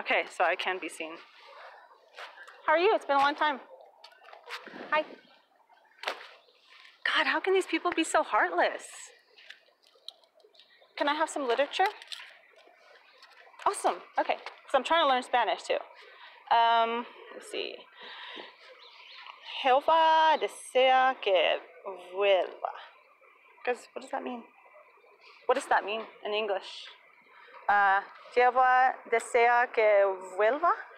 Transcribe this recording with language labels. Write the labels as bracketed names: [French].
[English] Okay, so I can be seen. How are you? It's been a long time. Hi. God, how can these people be so heartless? Can I have some literature? Awesome. Okay, so I'm trying to learn Spanish too. Let's see. [Spanish] Jehová desea que vuelva. [English] What does that mean? What does that mean in English? [Spanish] Jehová desea que vuelva?